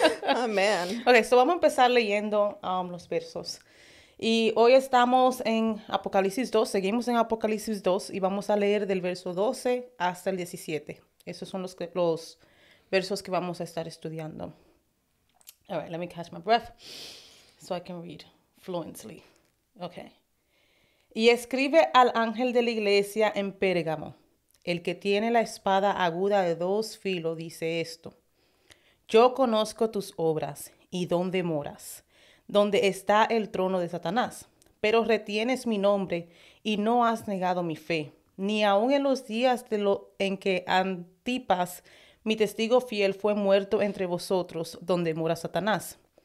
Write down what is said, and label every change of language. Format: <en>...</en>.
<es>Amén. Ok, so vamos a empezar leyendo los versos. Y hoy estamos en Apocalipsis 2, seguimos en Apocalipsis 2 y vamos a leer del verso 12 hasta el 17. Esos son los versos que vamos a estar estudiando.</es> <en>All right, let me catch my breath so I can read fluently. Okay.</en> <es>Y escribe al ángel de la iglesia en Pérgamo, el que tiene la espada aguda de 2 filos, dice esto. Yo conozco tus obras y dónde moras, donde está el trono de Satanás, pero retienes mi nombre y no has negado mi fe, ni aun en los días en que Antipas, mi testigo fiel, fue muerto entre vosotros, donde mora Satanás.</es>